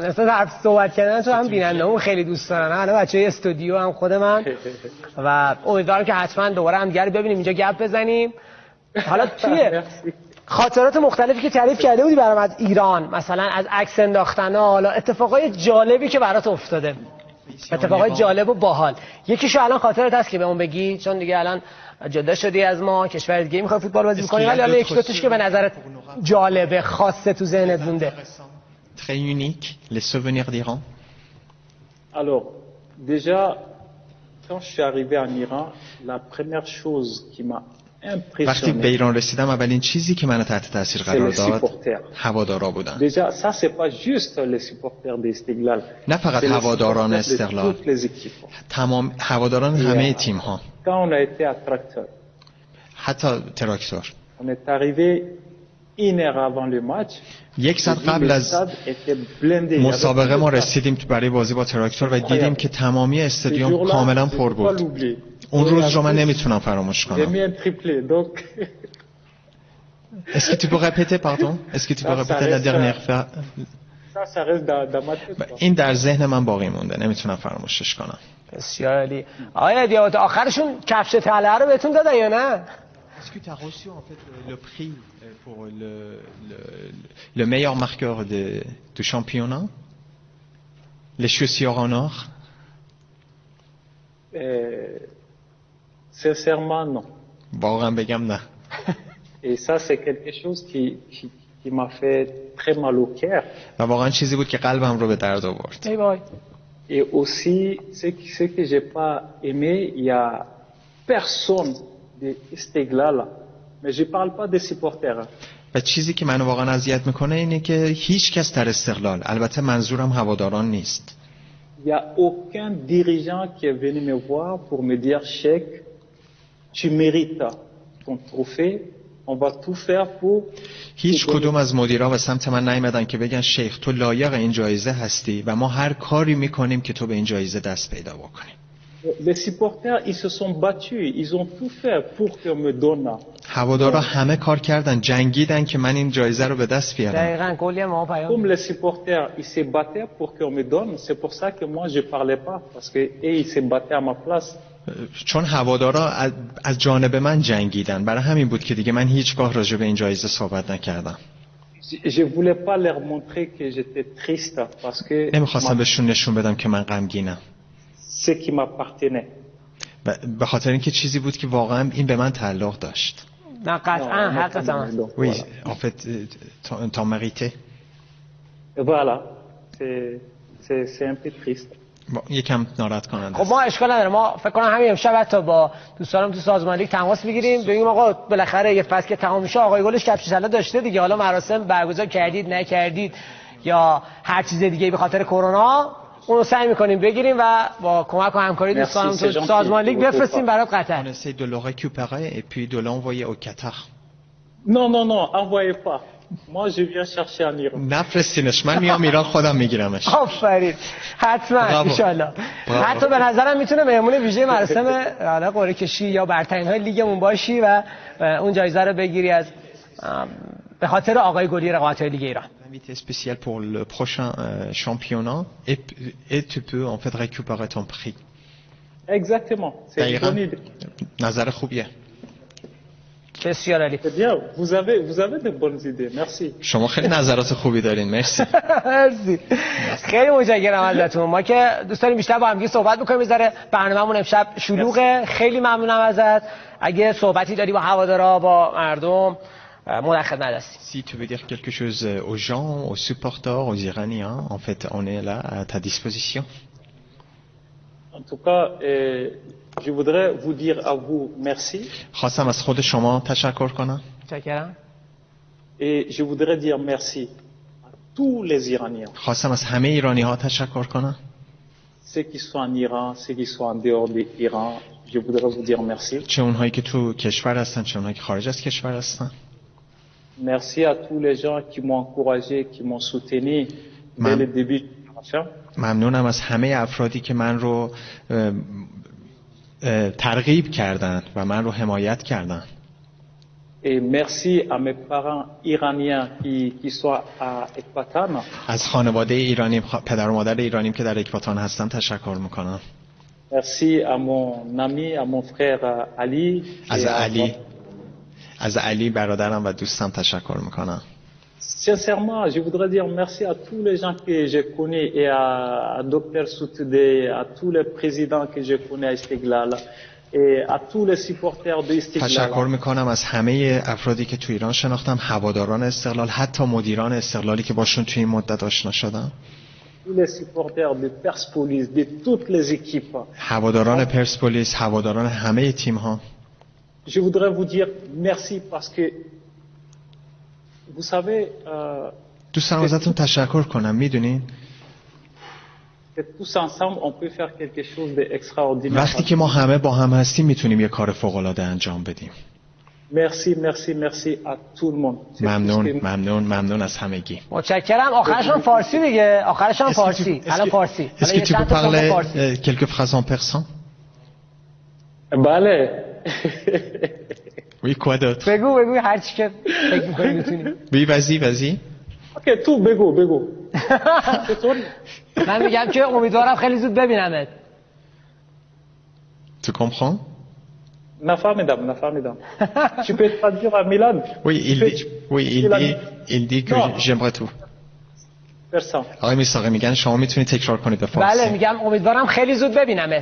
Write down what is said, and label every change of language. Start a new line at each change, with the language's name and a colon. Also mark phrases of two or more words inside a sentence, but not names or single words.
Persian: اصلا حرف صحبت کردن تو هم بیننده‌مون خیلی دوست دارن. حالا بچه‌های استودیو هم خود من و امیدوارم که حتما دوباره هم دیگه ببینیم اینجا گپ بزنیم. حالا توی خاطرات مختلفی که تعریف کرده بودی برام از ایران، مثلا از عکس انداختن‌ها، حالا اتفاقای جالبی که برات افتاده، اتفاقای جالب و باحال، یکیشو الان خاطرت هست که بهمون بگی؟ چون دیگه الان جدا شدی از ما، کشور دیگه میخوای فوتبال بازی کنی، ولی حالا یک دو تاش که به نظرت جالبه، خاصه تو ذهنت مونده.
French: Très unique les souvenirs d'Iran. Alors déjà quand je suis arrivé en Iran, la première chose qui m'a
Persian: وقتی به ایران رسیدم اولین چیزی که منو تحت تاثیر قرار داد هوادارا بودن.
French: Déjà ça c'est pas juste les supporters d'Istiqlal.
Persian: نه فقط هواداران استقلال، تمام هواداران همه تیم ها.
French: Quand on a été à Tracteur.
Persian: حتی تراکتور.
French: On est arrivé une heure avant le match.
Persian: یک ساعت قبل از مسابقه ما رسیدیم برای بازی با تراکتور و دیدیم که تمامی استادیوم کاملا پر بود. اون روز رو من نمیتونم فراموش کنم.
French: Est-ce que tu peux répéter pardon? Est-ce que tu peux répéter la dernière fois?
Persian: این در ذهن من باقی مونده، نمیتونم فراموشش کنم. بسیار عالی. آیا دیوات آخرشون کفش طلعه رو بهتون دادن یا نه؟
French: Est-ce que tu as reçu en fait le prix pour le meilleur marqueur du championnat? Les chaussures en or? Sincèrement non.
Persian: واقعا بگم نه.
French: Et ça c'est quelque chose qui m'a fait très mal au cœur.
Persian: و واقعا چیزی بود که قلبم رو به درد آورد. ای وای.
French: Et aussi ce que j'ai pas aimé, il y a personne de Istiqlal, mais je parle pas des supporters.
Persian: و چیزی که منو واقعا اذیت میکنه اینه که هیچ کس در استقلال، البته منظورم هواداران نیست.
French: Il y a aucun dirigeant qui est venu me voir pour me dire Cheikh, tu mérites ton trophée, on va tout faire pour.
Persian: هیچ کدوم از مدیرا به سمت من نیامدن که بگن شیخ تو لایق این جایزه هستی و ما هر کاری میکنیم که تو به این جایزه دست پیدا بکنی.
French: Les supporters ils se sont battus, ils ont tout fait pour que me donne.
Persian: هوادارا همه کار کردن، جنگیدن که من این جایزه رو به دست بیارم. دقیقاً کلی ما پیام.
French: Comme les supporters ils se battaient pour qu'on me donne, c'est pour ça que moi je parlais pas parce que ils se battaient à ma place.
Persian: چون هوادارا از جانب من جنگیدن، برای همین بود که دیگه من هیچگاه راجع به این جایزه صحبت نکردم.
French: Je voulais pas leur montrer que j'étais triste parce que
Persian: نمیخواستم بهشون نشون بدم که من غمگینم.
French: Ce qui m'appartenait.
Persian: به خاطر اینکه چیزی بود که واقعا این به من تعلق داشت. نه قطعا حقیقتا.
French: Oui, en fait t'en méritais. Voilà. C'est un peu triste.
Persian: یکم ناراحت کننده. خب ما اشکال نداره، ما فکر کنم همین امشب حتی با دوستانم تو سازمان لیگ تماس بگیریم بگیم آقا بالاخره یه فصل که تمام میشه آقای گلش کفش طلا داشته دیگه، حالا مراسم برگزار کردید نکردید یا هر چیز دیگه به خاطر کرونا اون رو سعی میکنیم بگیریم و با کمک و همکاری دوستانم تو سازمان لیگ بفرستیم برای قطر.
French: On essaie de le récupérer et puis de l'envoyer au Qatar. Non, non, non, envoyez pas. Moi, je viens chercher en Iran.
Persian: نفرستینش، من میام ایران خودم میگیرمش. آفرین، حتما
Arabic: ان شاءالله.
Persian: حتی به نظرم میتونه مهمون ویژه مراسم حالا قرعه کشی یا برترین های لیگمون باشی و اون جایزه رو بگیری از به خاطر آقای گلی رقابت های لیگ ایران.
French: Invité spécial pour le prochain championnat et tu peux en fait récupérer ton prix. Exactement, c'est une bonne idée.
Persian: نظر خوبیه. بسیار عالی.
French: C'est bien, vous avez de bonnes idées. Merci.
Persian: شما خیلی نظرات خوبی دارین. مرسی. مرسی. خیلی متشکرم ازتون. ما که دوست داریم بیشتر با هم دیگه صحبت بکنیم، بذاره برنامه‌مون امشب شلوغه. خیلی ممنونم ازت. اگه صحبتی داری با هوادارا، با مردم، ما خدمت هستیم.
French: Si tu veux dire quelque chose aux gens, aux supporters, aux Iraniens, en fait, on est là à ta disposition. En tout cas, je voudrais vous dire à vous merci.
Persian: خواستم از خود شما تشکر کنم. متشکرم.
French: Et je voudrais dire merci à tous les Iraniens.
Persian: خواستم از همه ایرانی ها تشکر کنم.
French: Ceux qui sont en Iran, ceux qui sont en dehors de l'Iran, je voudrais vous dire merci.
Persian: چه اونهایی که تو کشور هستن، چه اونهایی که خارج از کشور هستن.
French: Merci à tous les gens qui m'ont encouragé, qui m'ont soutenu dès le début de la formation.
Persian: ممنونم از همه افرادی که من رو ترغیب کردند و من رو حمایت کردند.
French: Et merci à mes parents iraniens qui sont à Ekbatan.
Persian: از خانواده ایرانی، پدر و مادر ایرانیم که در اکباتان هستن تشکر میکنم.
French: Merci à mon ami, à mon frère Ali.
Persian: از علی برادرم و دوستم تشکر میکنم.
French: Sincèrement, je voudrais dire merci à tous les gens que j'ai connus et à Dr Soutudeh, à tous les présidents que j'ai connus à Istiglal et à tous les supporters de Istiglal.
Persian: تشکر میکنم از همه افرادی که تو ایران شناختم، هواداران استقلال، حتی مدیران استقلالی که باشون توی این مدت آشنا شدم.
French: Tous les supporters de Persepolis, de toutes les équipes.
Persian: هواداران پرسپولیس، هواداران همه تیم ها.
French: Je voudrais vous dire merci parce que vous savez
Persian: دوست دارم ازتون تشکر کنم. میدونین
French: que tous ensemble on peut faire quelque chose d'extraordinaire.
Persian: وقتی که ما همه با هم هستیم میتونیم یه کار فوق العاده انجام بدیم. Merci, merci, merci à tout le monde. ممنون از همگی. متشکرم. آخرش هم فارسی دیگه. آخرش هم فارسی. الان فارسی.
French: Est-ce que tu peux parler quelques phrases en persan?
Persian: بله.
French: Oui, quoi d'autre?
Persian: بگو هر چی که فکر می‌کنی می‌تونی.
French: Oui, vas-y.
Persian: اوکی تو بگو. من میگم که امیدوارم خیلی زود ببینمت.
French: Tu comprends?
Persian: نفهمیدم.
French: Tu peux traduire à Milan? il dit que j'aimerais tout. Persan.
Persian: آقای میساقی میگن شما میتونی تکرار کنید به فارسی. بله میگم امیدوارم خیلی زود ببینمت.